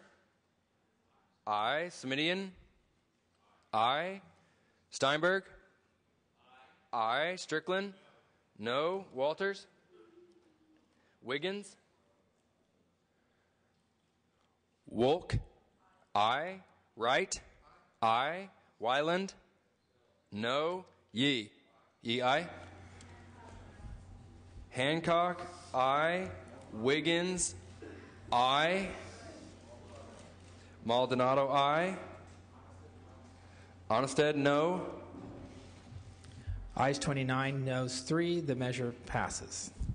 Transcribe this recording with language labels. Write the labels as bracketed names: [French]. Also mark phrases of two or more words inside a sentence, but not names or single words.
[English] Aye. Simidian? Aye. Steinberg? Aye. Strickland? No. Walters? Wiggins? Wolk? Aye. Wright? Aye. Wyland? No. Yee? Yee, aye. Hancock? Aye. Wiggins? Aye. Maldonado, aye. Onnested, no. Ayes 29, noes 3. The measure passes.